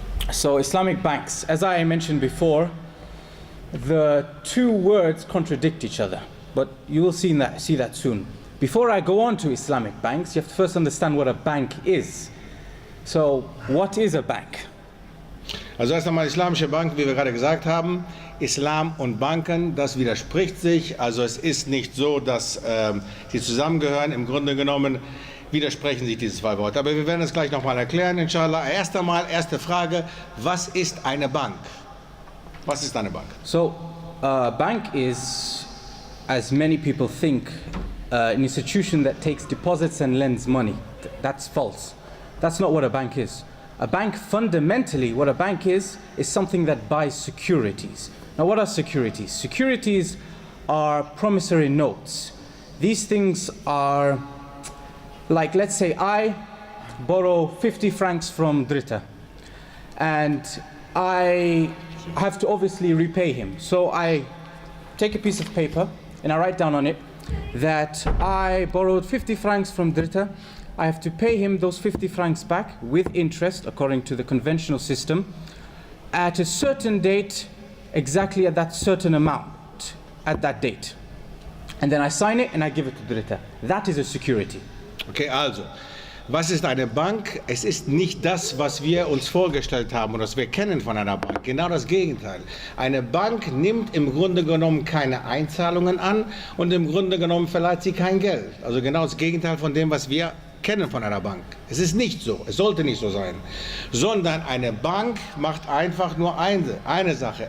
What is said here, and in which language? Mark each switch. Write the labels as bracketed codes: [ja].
[en] So Islamic banks, as I mentioned before, the two words contradict each other, but you will see that soon. Before I go on to Islamic banks, you have to first understand what a bank is. So, what is a bank? [de] Also erst einmal Islamische Bank, wie wir gerade gesagt haben, Islam und Banken, das widerspricht sich. Also es ist nicht so, dass sie zusammengehören. Im Grunde genommen widersprechen sich diese zwei Worte. Aber wir werden es gleich nochmal erklären, inshallah. Erste Frage, was ist eine Bank? Was ist eine Bank? [en] So, a bank is, as many people think, an institution that takes deposits and lends money. That's false. That's not what a bank is. A bank, fundamentally, what a bank is something that buys securities. Now, what are securities? Securities are promissory notes. These things are like, let's say I borrow 50 francs from Dritte, and I have to obviously repay him. So I take a piece of paper and I write down on it that I borrowed 50 francs from Dritte. I have to pay him those 50 francs back with interest, according to the conventional system, at a certain date, exactly at that certain amount, at that date. And then I sign it and I give it to Dritte. That is a security. [de] Okay, also, was ist eine Bank? Es ist nicht das, was wir uns vorgestellt haben oder was wir kennen von einer Bank. Genau das Gegenteil. Eine Bank nimmt im Grunde genommen keine Einzahlungen an und im Grunde genommen verleiht sie kein Geld. Also genau das Gegenteil von dem, was wir kennen von einer Bank. Es ist nicht so, es sollte nicht so sein, sondern eine Bank macht einfach nur eine Sache.